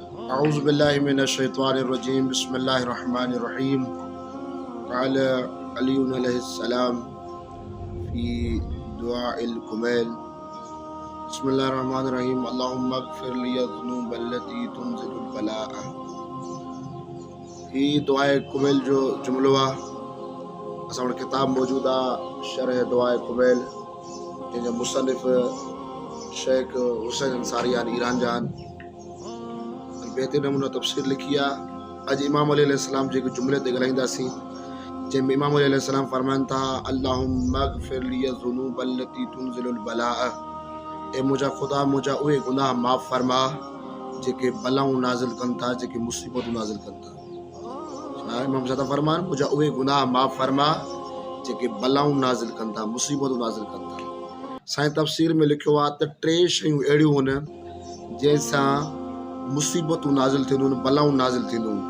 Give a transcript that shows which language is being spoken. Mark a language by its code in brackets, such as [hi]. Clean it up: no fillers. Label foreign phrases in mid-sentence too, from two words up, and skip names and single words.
[ar] أعوذ بالله من الشيطان الرجيم بسم الله الرحمن الرحيم قال علي عليه السلام في دعاء الكمال بسم الله الرحمن الرحيم اللهم اغفر لي الذنوب التي تنزل البلاء. [sd] ही दुआए कुमैल जो जुमलो आहे असां वटि किताब मौजूदु आहे शरह दुआए कुमैल जंहिंजा मुसनिफ़ शेख हुसैन अंसारी आहिनि ईरान जा आहिनि. बेहतरीन नमूनो तफ़सीर लिखी आहे. अॼु इमाम अली अलैहिस्सलाम जेके जुमले ते ॻाल्हाईंदासीं जंहिंमें इमाम अली अलैहिस्सलाम फरमाइनि था [ar] اللهم اغفر لي الذنوب التي تنزل البلاء. [sd] ए मुंहिंजा ख़ुदा मुंहिंजा उहे गुनाह माफ़ फरमा जेके बलाऊं नाज़िल कनि था, जेके मुसीबतूं नाज़िल कनि था. इमाम साहब फरमाइनि मुंहिंजा उहे गुनाह माफ़ फरमा जेके बलाऊं नाज़िल कनि था, मुसीबतूं नाज़िल कनि था. साईं तफ़सीर में लिखियो आहे त टे शयूं अहिड़ियूं आहिनि जंहिंसां मुसीबतूं नाज़िल थींदियूं आहिनि, बलाऊं नाज़िल थींदियूं आहिनि.